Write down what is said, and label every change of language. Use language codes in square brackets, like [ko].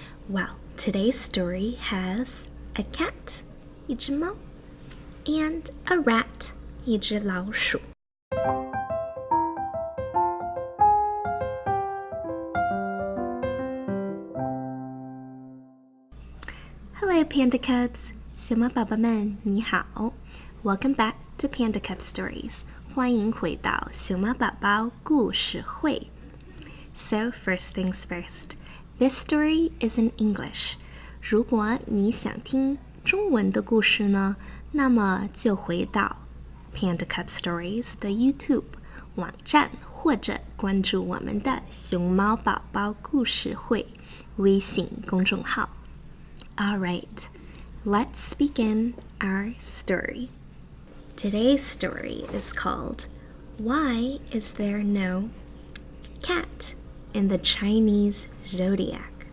[en] Well, today's story has a cat, 一只猫, and a rat, 一只老鼠. Hello, Panda Cubs! [zh] 小猫宝宝们，你好 [en] Welcome back to Panda Cub Stories. [zh] 欢迎回到熊猫宝宝故事会. [en] So, first things first, this story is in English. [zh] 如果你想听中文的故事呢，那么就回到 Panda Cub Stories 的 YouTube 网站，或者关注我们的熊猫宝宝故事会微信公众号。 [en] All right, let's begin our story. Today's story is called Why Is There No Cat in the Chinese Zodiac?